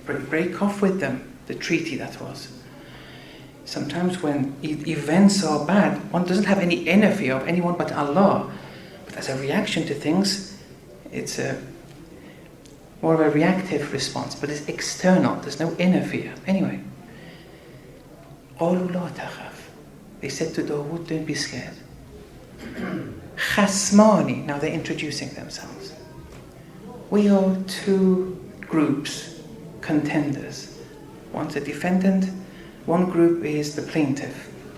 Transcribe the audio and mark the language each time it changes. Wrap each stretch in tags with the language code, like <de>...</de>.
<en>Break off with them, the treaty that was. Sometimes when events are bad, one doesn't have any inner fear of anyone but Allah. But as a reaction to things, it's more of a reactive response, but it's external. There's no inner fear.</en> <ar>Anyway, قَالُوا لَا تَخَفْ.</ar> <en>They said to Dawood, don't be scared.</en> <ar>خَصْمَانِ.</ar> <en>Now they're introducing themselves. We are two groups, contenders. One's a defendant, one group is the plaintiff.</en>